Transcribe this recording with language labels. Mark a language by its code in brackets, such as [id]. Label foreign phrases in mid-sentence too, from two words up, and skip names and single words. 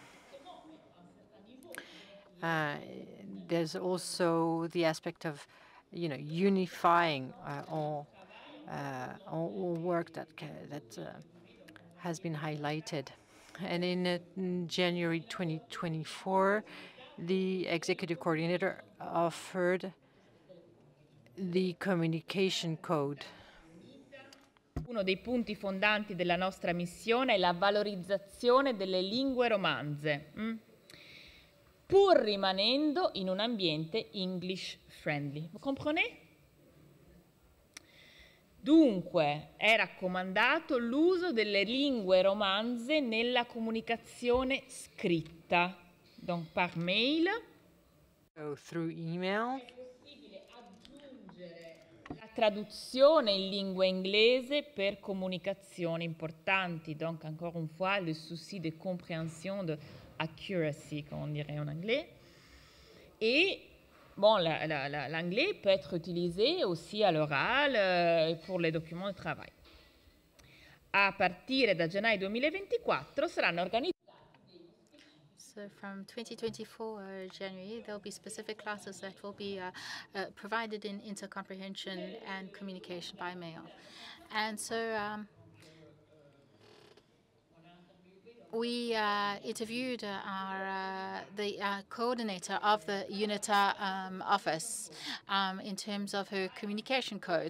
[en] There's also the aspect of, unifying all work that has been highlighted. And in January 2024, the executive coordinator offered the communication code. [it] Uno dei punti fondanti della nostra missione è la valorizzazione delle lingue romanze, pur rimanendo in un ambiente [en] English friendly. [fr] Vous comprenez? [it] Dunque, è raccomandato l'uso delle lingue romanze nella comunicazione scritta, [fr] donc par mail, [en] so through email. [it] La traduzione in lingua inglese per comunicazioni importanti, [fr] donc encore une fois le souci de compréhension, de accuracy, comme on dirait en anglais. Et bon, l'anglais peut être utilisé aussi à l'oral pour les documents de travail. [it] A partire da gennaio 2024 saranno organizzati. [en] So from 2024 January, there will be specific classes that will be provided in intercomprehension and communication by mail. And so we interviewed the coordinator of the UNITA office in terms of her communication codes.